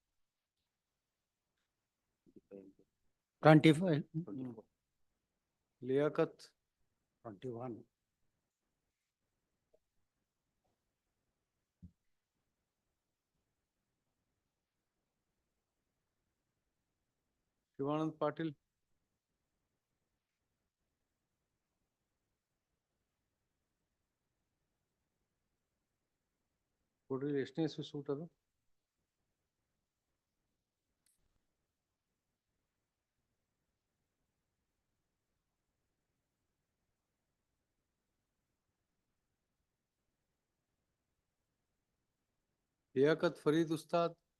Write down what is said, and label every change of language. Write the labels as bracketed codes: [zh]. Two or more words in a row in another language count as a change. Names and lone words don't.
[kn] 25. Liaquat. 21. Shivanand Patil. ಕೊಡ್ರಿ, ಎಷ್ಟನೇ ಸೂಟ್ ಅದು? लियाकत फरीद उस्ताद.